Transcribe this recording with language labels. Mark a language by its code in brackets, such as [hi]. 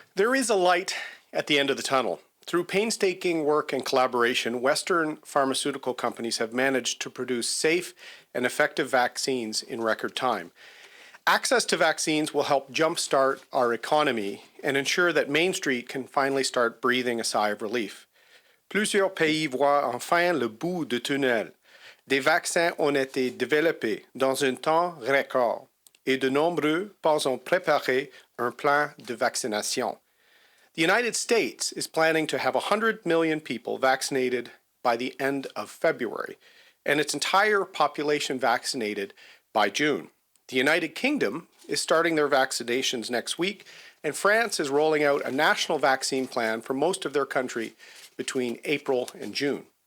[en] There is a light at the end of the tunnel. Through painstaking work and collaboration, Western pharmaceutical companies have managed to produce safe and effective vaccines in record time. Access to vaccines will help jumpstart our economy and ensure that Main Street can finally start breathing a sigh of relief. [fr] Plusieurs pays voient enfin le bout du tunnel. Des vaccins ont été développés dans un temps record et de nombreux pays ont préparé un plan de vaccination. [en] The United States is planning to have 100 million people vaccinated by the end of February, and its entire population vaccinated by June. The United Kingdom is starting their vaccinations next week, and France is rolling out a national vaccine plan for most of their country between April and June.